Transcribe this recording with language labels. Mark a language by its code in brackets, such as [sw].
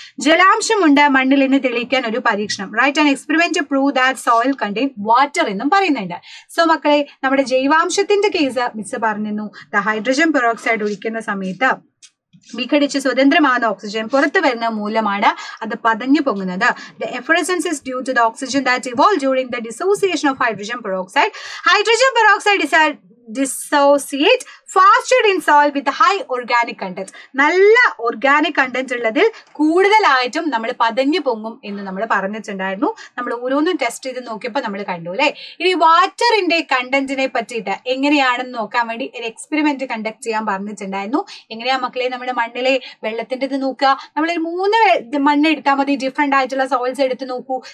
[ml] ജലാംശമുണ്ട് മണ്ണിൽ എന്ന് തെളിയിക്കാൻ ഒരു പരീക്ഷണം, right, [en] an experiment to prove that soil contain water [ml] എന്നും പറയുന്നുണ്ട്. സോ മക്കളെ, നമ്മുടെ ജൈവാംശത്തിന്റെ കേസ് മിസ് പറഞ്ഞിരുന്നു. ഹൈഡ്രജൻ പെറോക്സൈഡ് ഒഴിക്കുന്ന സമയത്ത് വിഘടിച്ച് സ്വതന്ത്രമാകുന്ന ഓക്സിജൻ പുറത്തു വരുന്ന മൂലമാണ് അത് പതഞ്ഞു പൊങ്ങുന്നത്. [en] The efflorescence is due to the oxygen that evolved during the dissociation of hydrogen peroxide. Hydrogen peroxide dissociate faster in soil with high organic content. [ml] നല്ല ഓർഗാനിക് കണ്ടന്റ് ഉള്ളതിൽ കൂടുതലായിട്ടും നമ്മൾ പതഞ്ഞു പൊങ്ങും എന്ന് നമ്മൾ പറഞ്ഞിട്ടുണ്ടായിരുന്നു. നമ്മൾ ഓരോന്നും ടെസ്റ്റ് ചെയ്ത് നോക്കിയപ്പോൾ നമ്മൾ കണ്ടു അല്ലെ. ഇനി വാട്ടറിന്റെ കണ്ടന്റിനെ പറ്റിയിട്ട് എങ്ങനെയാണെന്ന് നോക്കാൻ വേണ്ടി ഒരു എക്സ്പെരിമെന്റ് കണ്ടക്ട് ചെയ്യാൻ പറഞ്ഞിട്ടുണ്ടായിരുന്നു. എങ്ങനെയാ മക്കളെ, നമ്മുടെ മണ്ണിലെ വെള്ളത്തിന്റെ ഇത് നോക്കുക. നമ്മളൊരു 3 മണ്ണ് എടുത്താൽ മതി, ഡിഫറെന്റ് ആയിട്ടുള്ള സോയിൽസ് എടുത്ത് നോക്കൂ.